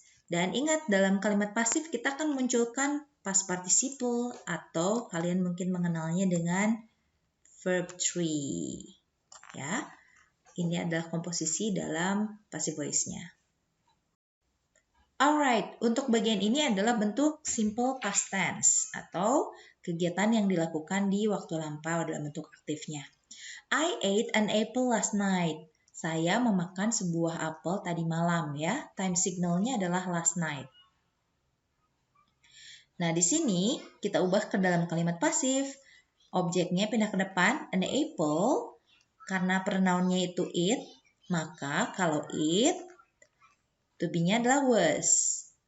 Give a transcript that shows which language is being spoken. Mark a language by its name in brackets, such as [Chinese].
[Indonesian] Dan ingat dalam kalimat pasif kita akan munculkan past participle atau kalian mungkin mengenalnya dengan verb 3. Ya. Ini adalah komposisi dalam passive voice-nya. [English] Alright, [Indonesian] untuk bagian ini adalah bentuk simple past tense atau kegiatan yang dilakukan di waktu lampau dalam bentuk aktifnya. [English] I ate an apple last night. [Indonesian] Saya memakan sebuah apel tadi malam ya. Time signalnya adalah [English] last night. [Indonesian] Nah, di sini kita ubah ke dalam kalimat pasif. Objeknya pindah ke depan, [English] an apple. [Indonesian] Karena pronounnya itu it, maka kalau it, to be-nya adalah was.